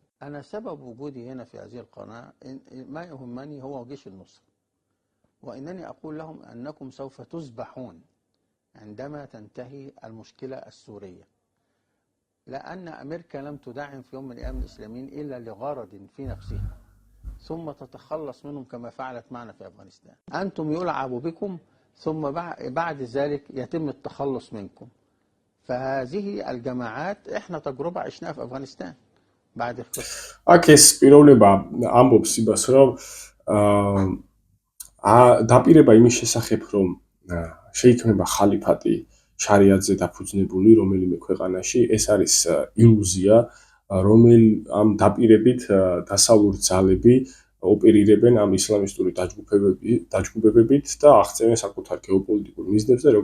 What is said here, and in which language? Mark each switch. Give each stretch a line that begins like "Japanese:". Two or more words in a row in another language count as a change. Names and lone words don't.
Arabic: أنا سبب وجودي هنا في هذه القناة ما يهمني هو جيش النصرة، وإنني أقول لهم أنكم سوف تذبحون عندما تنتهي المشكلة السورية، لأن أمريكا لم تدعم في يوم من الأيام الإسلاميين إلا لغرض في نفسها، ثم تتخلص منهم كما فعلت معنا في أفغانستان. أنتم يلعب بكم ثم بعد ذلك يتم التخلص منكم. فهذه الجماعات احنا تجربة عشناها في أفغانستان بعد القصة.
Georgian: აქ ეს პიროვნება ამბობს იმას, რომ დაპირება იმის შესახებ, რომ შეიქმნება ხალიფატი შარიატზე დაფუძნებული რომელიმე ქვეყანაში, ეს არის ილუზია, ამ დაპირებით დასავლური ძალები ოპერირებენ ამ ისლამისტური დაჯგუფებებით და აღწევენ საკუთარ გეოპოლიტიკურ მიზნებს და